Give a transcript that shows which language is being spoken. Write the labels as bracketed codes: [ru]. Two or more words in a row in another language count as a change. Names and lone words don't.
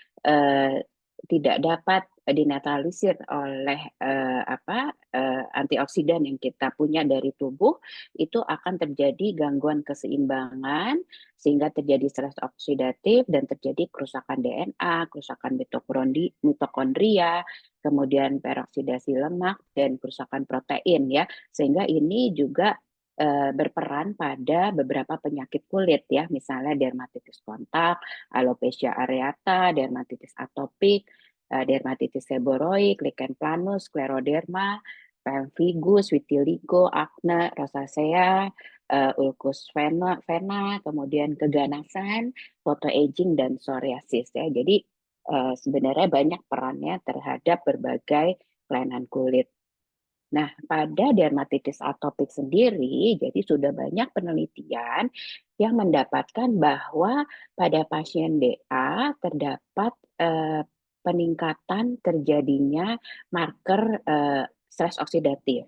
[id] tidak dapat dinetralisir oleh antioksidan yang kita punya dari tubuh, itu akan terjadi gangguan keseimbangan sehingga terjadi stres oksidatif dan terjadi kerusakan DNA, kerusakan mitokondria, kemudian peroksidasi lemak dan kerusakan protein ya. Sehingga ini juga berperan pada beberapa penyakit kulit ya, misalnya dermatitis kontak, alopecia areata, dermatitis atopik, dermatitis seborrhoik, lichen planus, scleroderma, pemphigus, vitiligo, akne, rosacea, ulcus vena, kemudian keganasan, photoaging dan psoriasis ya. Jadi sebenarnya banyak perannya terhadap berbagai kelainan kulit. Nah, pada dermatitis atopik sendiri, jadi sudah banyak penelitian yang mendapatkan bahwa pada pasien DA terdapat peningkatan terjadinya marker stres oksidatif.